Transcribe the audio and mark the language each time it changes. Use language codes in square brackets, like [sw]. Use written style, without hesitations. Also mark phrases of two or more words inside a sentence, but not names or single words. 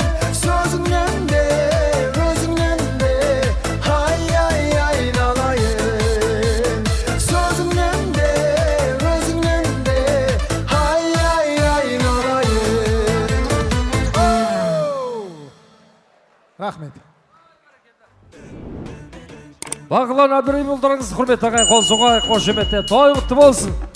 [kk] Sözünden de, özünden de, ay ay aynalayın. Sözünden de, özünden de, ay ay aynalayın. Rahmet. Бағлан Абдырайымұлдарыңыз құрметті ағайын, қол соғайық, қошеметте той құтты болсын.